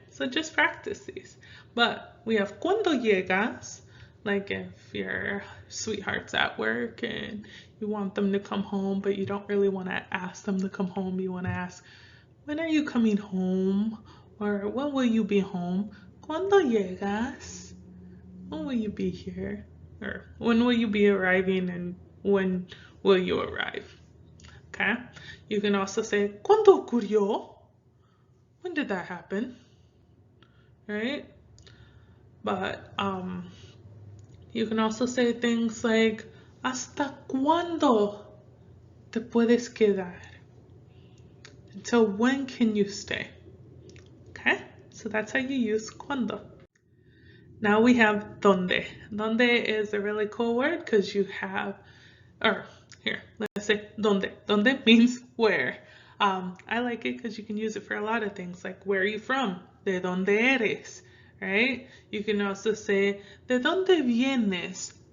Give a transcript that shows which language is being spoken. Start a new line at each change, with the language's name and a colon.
English: So just practice these. But we have
Spanish: cuando llegas,
English: like if your sweetheart's at work and you want them to come home, but you don't really want to ask them to come home. You want to ask, when are you coming home? Or when will you be home?
Spanish: Cuando llegas?
English: When will you be here? Or when will you be arriving and when will you arrive? Okay? You can also say,
Spanish: ¿cuándo ocurrió?
English: When did that happen? Right? But you can also say things like,
Spanish: ¿hasta cuándo te puedes quedar?
English: Until when can you stay? Okay? So that's how you use cuando. Now we have donde. Donde is a really cool word because you have, or here, let's say donde. Donde means where. I like it because you can use it for a lot of things, like where are you from?
Spanish: ¿De dónde eres?
English: Right? You can also say,
Spanish: ¿de dónde vienes?